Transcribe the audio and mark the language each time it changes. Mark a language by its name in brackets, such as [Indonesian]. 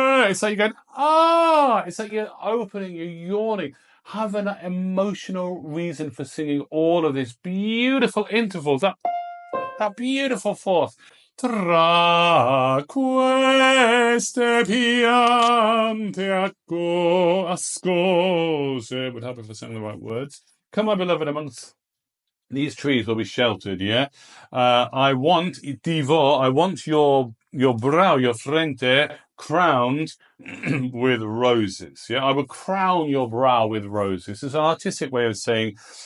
[English] It's like you're going, it's like you're opening, you're yawning. Have an emotional reason for singing all of this beautiful intervals, that beautiful fourth. [Italian] Tra queste piante ascose. [English] Would help if I sang the right words. Come, my beloved, amongst these trees will be sheltered, yeah? I want your brow, your frente, crowned with roses, yeah? I will crown your brow with roses. It's an artistic way of saying,